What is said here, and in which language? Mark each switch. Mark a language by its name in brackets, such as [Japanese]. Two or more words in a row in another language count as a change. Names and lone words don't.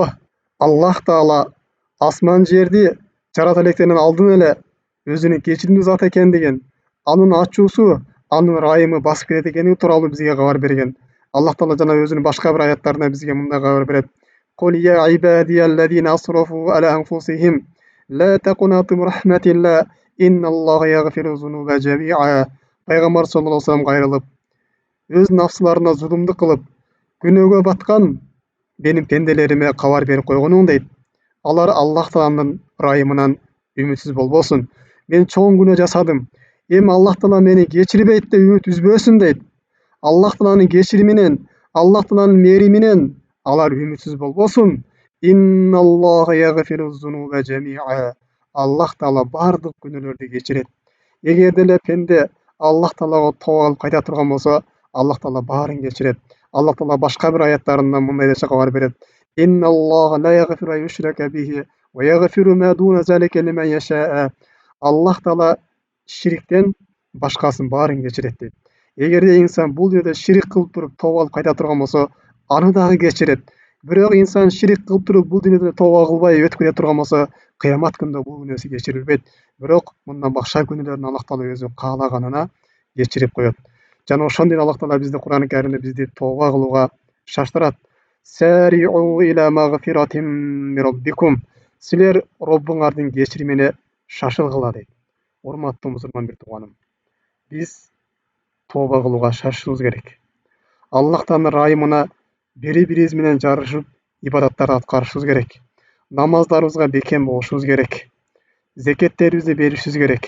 [Kyrgyz] Аллах Таала асман жерди жарата электеринен алдын эле өзүнүн кечиримдүү зат экендигин, анын ачуусу, анын ырайымы басып келет экендиги тууралуу бизге кабар берген. Аллах Таала жана өзүнүн башка бир аяттарында бизге мындай кабар берет: [Arabic] "قل يا عبادي الذين أسرفوا على أنفسهم لا تقنطوا من رحمة الله إن الله يغفر الذنوب جميعا." [Kyrgyz] Пайгамбар [Arabic] صلى الله عليه وسلم [Kyrgyz] кайрылып, өз нафсыларына зулумду кылып, күнөөгө баткан менин пенделериме кабар берип койгонуң дейт. Алар Аллах Тааланын ырайымынан үмүтсүз болбосун. Мен чоң күнөө жасадым. Эми Аллах Таала мени кечирбейт деп үмүт үзбөсүн дейт. Аллах Тааланын кечириминен, Аллах Тааланын мээриминен алар үмүтсүз болбосун. [Arabic] إن الله يغفر الذنوب جميعا. [Kyrgyz] Аллах Таала бардык күнөөлөрдү кечирет. Эгер деле пенде Аллах Таалага тооба кылып кайта турган болсо, Аллах Таала баарын кечирет. Аллах Таала башка бир аяттарында мындай деп кабар берет: [Arabic] "إن الله لا يغفر أن يشرك به ويغفر ما دون ذلك لمن يشاء." [Kyrgyz] Аллах Таала шириктен башкасын баарын кечирет дейт. Эгерде инсан бул жерде ширик кылып туруп тооба кылып кайта турган болсо, аны дагы кечирет. Бирок инсан ширик кылып туруп бул дүйнөдө тооба кылбай өтүп кете турган болсо, кыямат күндө бул күнөөсү кечирилбейт. Бирок мындан башка күнөөлөрүн Аллах Таала өзү каалаганына кечирип коет. Жана ошондой эле Аллах Таала бизди Кур'ан-ы Каримде бизди тооба кылууга шаштырат. [Arabic] سارعوا إلى مغفرة من ربكم. [Kyrgyz] Силер Роббуңардын кечиримине шашылгыла дейт. Урматтуу мусулман бир тууганым, биз тооба кылууга шашышыбыз керек. Аллах Тааланын ырайымына бири-бирибиз менен жарышып ибадаттарды аткарышыбыз керек. Намаздарыбызга бекем болушубуз керек. Зекеттерибизди беришибиз керек.